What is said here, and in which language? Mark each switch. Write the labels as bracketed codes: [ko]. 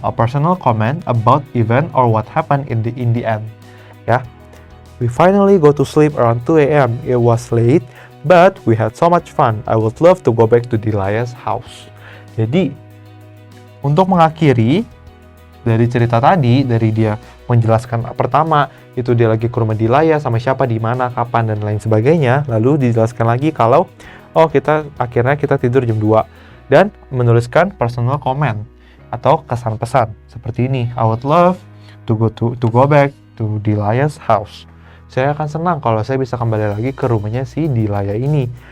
[en] A personal comment about event or what happened in the end. Ya. We finally go to sleep around 2 AM. It was late, but we had so much fun. I would love to go back to Dilaya's house. [id] Jadi, untuk mengakhiri dari cerita tadi, dari dia menjelaskan pertama itu dia lagi ke rumah Dilaya sama siapa, di mana, kapan dan lain sebagainya. Lalu dijelaskan lagi kalau akhirnya kita tidur jam 2 dan menuliskan personal comment atau kesan pesan seperti ini. [en] I would love to go back to Dilaya's house. [id] Saya akan senang kalau saya bisa kembali lagi ke rumahnya si Dilaya ini.